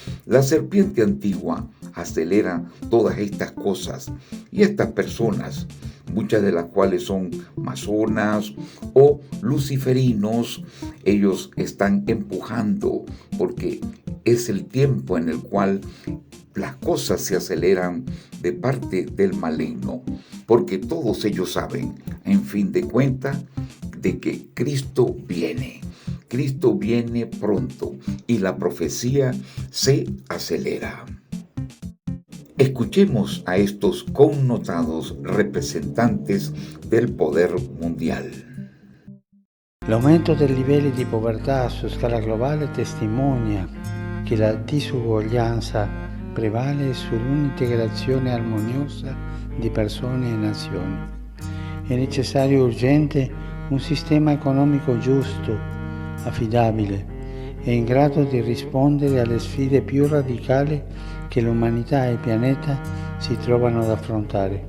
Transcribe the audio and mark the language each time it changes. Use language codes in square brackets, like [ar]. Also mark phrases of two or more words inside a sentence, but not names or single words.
[es] La serpiente antigua acelera todas estas cosas y estas personas, muchas de las cuales son masonas o luciferinos, ellos están empujando porque es el tiempo en el cual las cosas se aceleran de parte del maligno, porque todos ellos saben, en fin de cuentas, de que Cristo viene. Cristo viene pronto y la profecía se acelera. Escuchemos a estos connotados representantes del poder mundial. [it] L'aumento dei livelli di povertà su scala globale testimonia che la disuguaglianza prevale sull'integrazione armoniosa di persone e nazioni. È necessario e urgente un sistema economico giusto, affidabile e in grado di rispondere alle sfide più radicali che l'umanità e il pianeta si trovano ad affrontare.